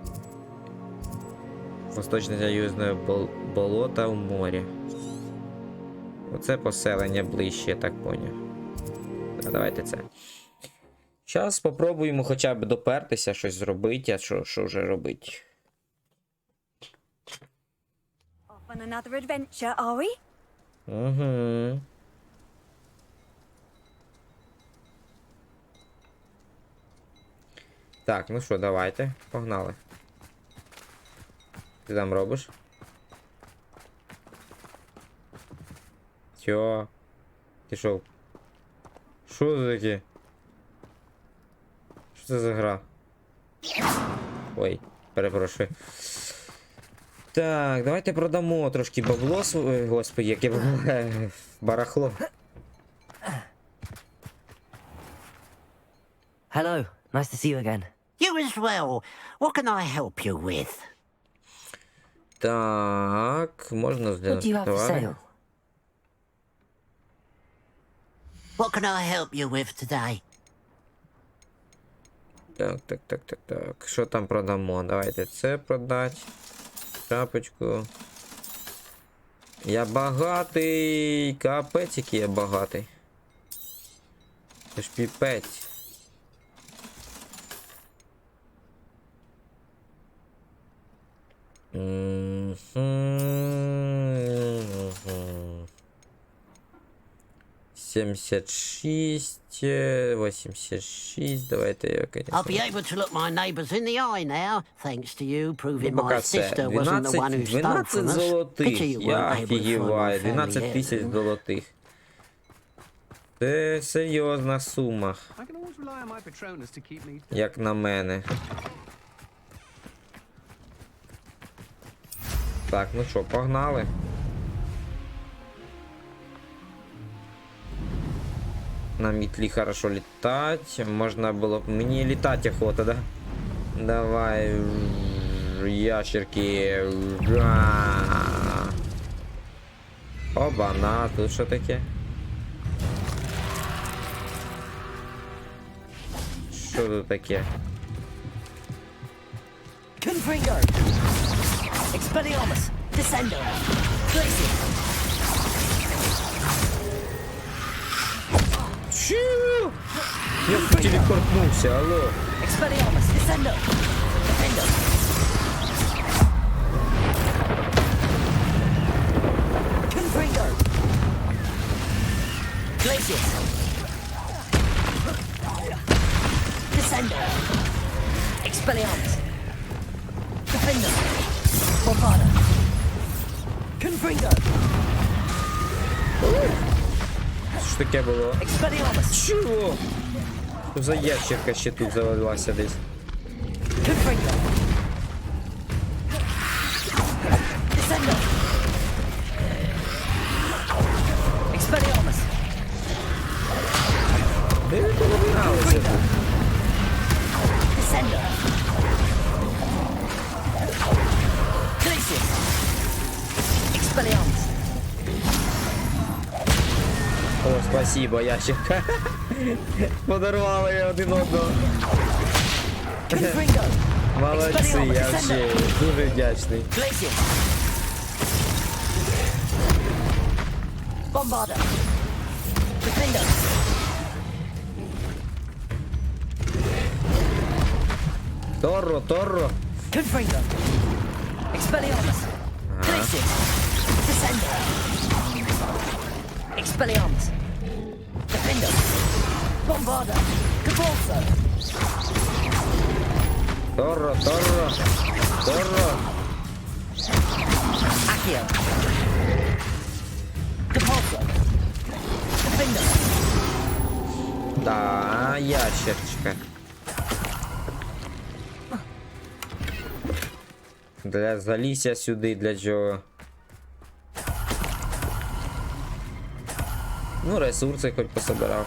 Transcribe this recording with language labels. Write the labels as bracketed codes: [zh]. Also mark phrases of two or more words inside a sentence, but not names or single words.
[uk] Восточне союзне болото в морі. Оце поселення ближче, я так поняв. Давайте це. Зараз спробуємо хоча б допертися, щось зробити, а що вже робити? [en] On another adventure, are we? [uk] Угу. Так, ну що, давайте, погнали. Ти там робиш? Чо? Ти що? Що це таке? Що це за гра? Ой, перепрошую. Так, давайте продамо трошки бабло. Господи, яке барахло. [en] Hello, nice to see you again. You as well. What can I help you with? [uk] Так, можна [en] What do you have for sale? What can I help you with today? [uk] Так. Що там продамо? Давайте це продати. Шапочку. Я багатий. Капець, який я багатий. Це ж піпець. Сімдесят шість, 86, давайте я, конечно. [en] I'll be able to look my neighbours in the eye now, thanks to you proving my sister wasn't the one who stole from us. Pity you weren't able to find my family [uk] 12 тисяч золотих. Це серйозна сума. Як на мене. Так, ну що, погнали. На метлі хорошо літати. Можна було б... Мені літати охота, да? Давай. Ящерки. Оба-на, тут що таке? Що тут таке? [la] Confringo! Expelliarmus! Descendo! Glacier! [uk] Чу! Я тут телепортнувся, алло! [la] Expelliarmus! Descendo! Defendo! Confringo! Glacier! Descendo! Expelliarmus. Defender. Bombarda. Confringo. [uk] Що ж таке було? [la] Expelliarmus. [uk] Чого? Що за ящерка ще тут завелася десь? [la] Confringo. Descendo. Expelliarmus. [uk] Де ви половиналися тут? [la] Descendo. Glacius. Expelliarmus. [uk] О, спасибо, ящерка. Подарували один одного. [la] Confringo. [uk] Молодці, я взагалі дуже вдячний. [la] Glacius. Bombarda. Defender. Торро. Confringo. Expelliarmus. Glacius. Descendo. Expelliarmus. Defender. Bombarda. Cabalso. Торро. Accio. Cabalso. Defender. [uk] Да, ящерчика. Залізь сюди, для чого? Ну, ресурси хоч пособирав.